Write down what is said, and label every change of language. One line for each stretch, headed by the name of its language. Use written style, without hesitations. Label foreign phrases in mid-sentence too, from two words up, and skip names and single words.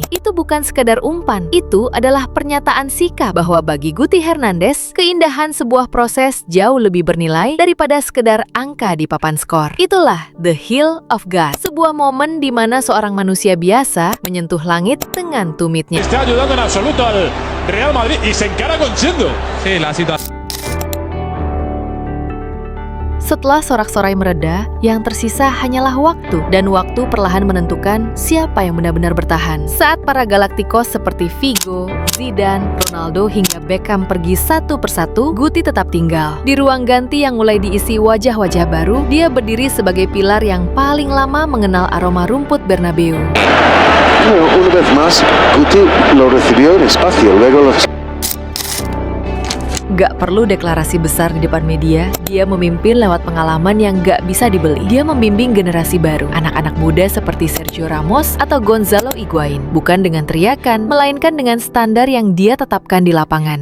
Indonesian: Itu bukan sekadar umpan, itu adalah pernyataan sikap bahwa bagi Guti Hernandez, keindahan sebuah proses jauh lebih bernilai daripada sekedar angka di papan skor. Itulah The Heel of God, sebuah momen di mana seorang manusia biasa menyentuh langit dengan tumitnya.
Spanish: Está ayudando en absoluto al Real Madrid y se encara con Chendo. Sí, la situación.
Indonesian: Setelah sorak-sorai mereda, yang tersisa hanyalah waktu, dan waktu perlahan menentukan siapa yang benar-benar bertahan. Saat para Galacticos seperti Figo, Zidane, Ronaldo hingga Beckham pergi satu persatu, Guti tetap tinggal. Di ruang ganti yang mulai diisi wajah-wajah baru, dia berdiri sebagai pilar yang paling lama mengenal aroma rumput Bernabeu.
Spanish: Una vez más, Guti lo recibió en espacio, luego los...
Indonesian: Gak perlu deklarasi besar di depan media, dia memimpin lewat pengalaman yang gak bisa dibeli. Dia membimbing generasi baru, anak-anak muda seperti Sergio Ramos atau Gonzalo Higuain. Bukan dengan teriakan, melainkan dengan standar yang dia tetapkan di lapangan.